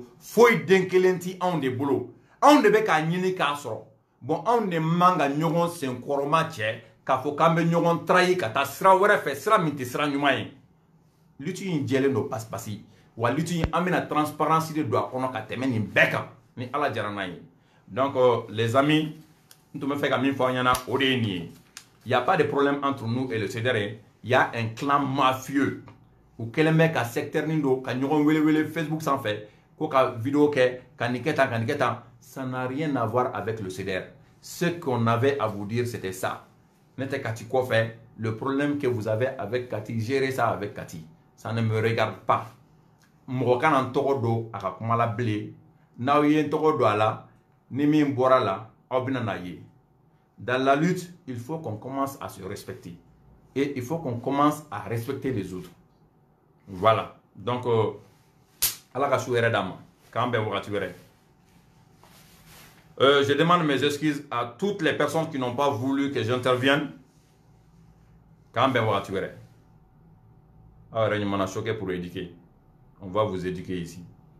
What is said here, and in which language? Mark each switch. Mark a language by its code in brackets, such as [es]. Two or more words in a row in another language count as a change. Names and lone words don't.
[bm] foyi den kelen ti anw de bolo anw de bɛ k'a ɲini k'a sɔrɔ bon anw de man ka ɲɔgɔn senkɔrɔma cɛ k'a fɔ k'an bɛ ɲɔgɔn trahi ka taa sira wɛrɛ fɛ sira min tɛ sira ɲuman ye lutte in jɛlen don pasipasi wa lutte in an bɛna transparence de don a kɔnɔ ka tɛmɛ nin bɛɛ kan ni ala jara n'a ye donc [fr] les amis [bm] n tun bɛ fɛ ka min fɔ aw ɲɛna o de ye nin ye [fr] y a pas de problème entre nous et le CDR y a un clan mafieux [bm] u kɛlen bɛ ka secteur nin don ka ɲɔgɔn welewele Facebook sanfɛ ko ka vidéo kɛ ka nin kɛ tan ka nin kɛ tan [fr] ça n'a rien à voir avec le CDR ce qu'on avait à vous dire c'était ça [bm] ne tɛ Kati kɔfɛ [fr] le problème que vous avez avec Cathy, gérez ça avec Cathy. Ça ne me regarde pas. [bm] Mɔgɔ kana n tɔgɔ don a ka kuma la bilen. N'aw ye n tɔgɔ don a la, ni min bɔra la, aw bɛna n'a ye. [fr] Dans la lutte, il faut qu'on commence à se respecter. Et il faut qu'on commence à respecter les autres. [bm] Voilà. Donc, Allah ka su yɛrɛ d'an ma. K'an bɛn wagati wɛrɛ. [fr] Je demande mes excuses à toutes les personnes qui n'ont pas voulu que j'intervienne. [bm] K'an bɛn wagati wɛrɛ. Aw yɛrɛ ɲuman na [fr] choqué pour éduquer. On va vous éduquer ici.